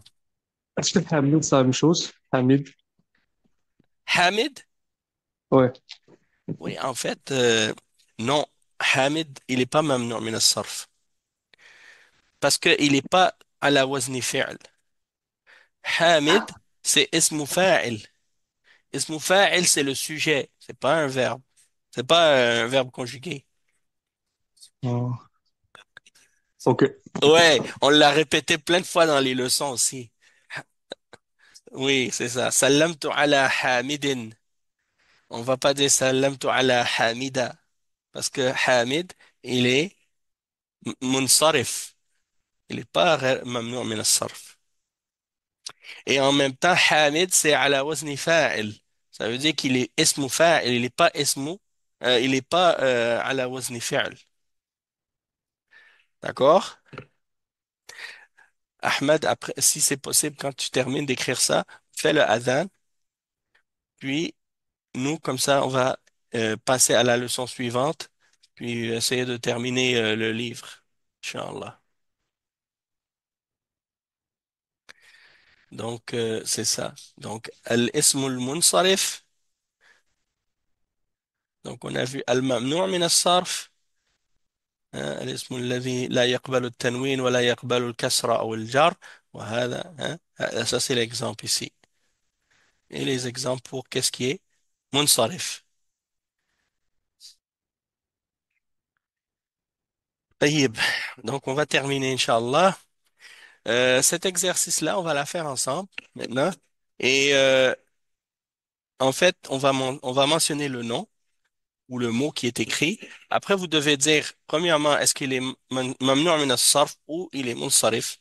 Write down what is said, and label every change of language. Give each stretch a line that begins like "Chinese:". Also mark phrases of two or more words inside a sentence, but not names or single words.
French: est-ce que Hamid c'est la même chose Hamid Hamid? ouais Oui, en fait, non. Hamid, il n'est pas
Arabic: ممنوع من الصرف.
French: Parce qu'il n'est pas à
Arabic: على وزن الفعل.
French: Hamid, c'est
Arabic: اسم فاعل. اسم فاعل,
French: c'est le sujet. C'est pas un verbe. C'est pas un verbe conjugué.
English: oh. ok
French: Ouais, on l'a répété plein de fois dans les leçons aussi. Oui, c'est ça.
Arabic: سلمت على حامدٍ.
French: On va pas dire
Arabic: سلمت على حامدَ.
French: Parce que hamid, il est munsarif. Il est pas
Arabic: ممنوع من الصرف.
French: Et en même temps, hamid, c'est
Arabic: على وزن فاعل.
French: Ça veut dire qu'il est
Arabic: اسم فاعل.
French: Il est pas ismu, il est pas
Arabic: على وزن فعل.
French: D'accord? Ahmed, après, si c'est possible, quand tu termines d'écrire ça, fais le adhan, puis nous, comme ça, on va passer à la leçon suivante, puis essayer de terminer le livre. Inch'Allah. Donc, c'est ça. Donc,
Arabic: الاسم المنصرف.
French: Donc, on a vu
Arabic: الممنوع من الصرف. الاسم الذي لا يقبل التنوين ولا يقبل الكسر أو الجر وهذا
French: ça c'est l'exemple ici. Et les exemples pour qu'est-ce qui est munsarif.
Arabic: طيب.
French: Donc, on va terminer, Inch'Allah. Cet exercice-là, on va la faire ensemble maintenant. Et en fait, on va mentionner le nom ou le mot qui est écrit. Après, vous devez dire, premièrement, est-ce qu'il est
Arabic: ممنوع من الصرف
French: ou il est munsarif.